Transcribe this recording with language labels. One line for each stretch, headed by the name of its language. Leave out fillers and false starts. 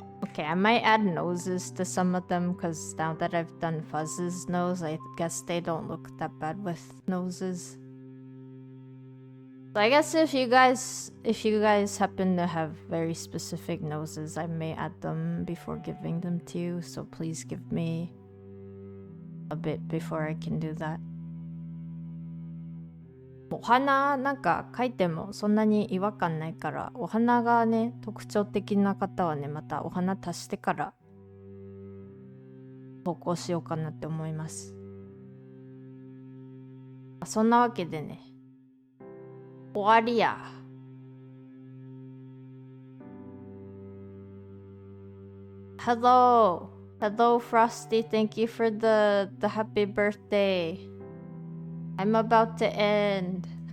English: Okay, I might add noses to some of them because now that I've done Fuzz's nose, I guess they don't look that bad with noses. So I guess if you guys happen to have very specific noses, I may add them before giving them to you. So please give me a bit before I can do that.
Japanese: お花なんか描いてもそんなに違和感ないから、お花がね特徴的な方はねまたお花足してから投稿しようかなって思います。そんなわけでね終わりや。
English: Hello Frosty, thank you for the happy birthday. I'm about to end.